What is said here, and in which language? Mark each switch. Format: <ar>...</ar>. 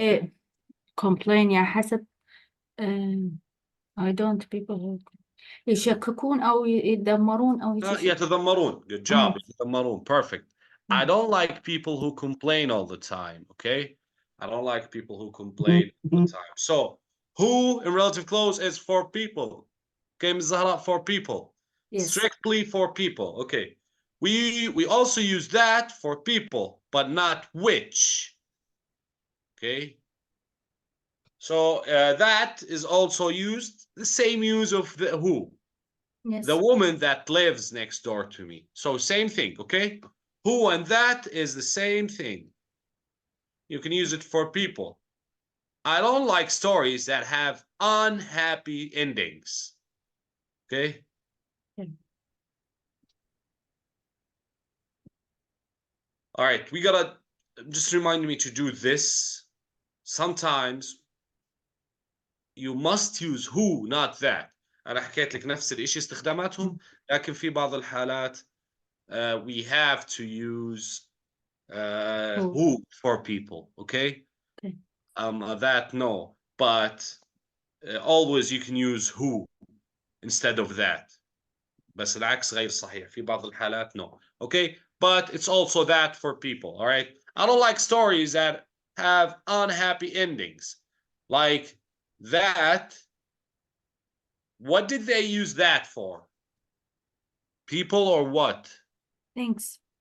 <ar>إيه complain يعني حسب</ar> <en>I don't people</en> <ar>يشككون أو يدمرون أو يتذمرون.</ar> <en>Good job. يتذمرون. Perfect. I don't like people who complain all the time, okay? I don't like people who complain all the time. So, who in relative clause is for people. Okay, Ms. Zahra, for people. Yes. Strictly for people. Okay. We also use that for people, but not which. Okay. So that is also used, the same use of the who. Yes. The woman that lives next door to me. So same thing, okay? Who and that is the same thing. You can use it for people. I don't like stories that have unhappy endings. Okay? Okay. All right, we gotta just remind me to do this. Sometimes you must use who, not that.</en> <ar>أنا حكيت لك نفس الإشي استخداماتهم، لكن في بعض الحالات</ar> <en>we have to use who for people, okay? Okay. That no, but always you can use who instead of that.</en> <ar>بس العكس غير صحيح في بعض الحالات</ar> <en>no, okay? But it's also that for people, all right? I don't like stories that have unhappy endings. Like that, what did they use that for? People or what? Thanks.</en>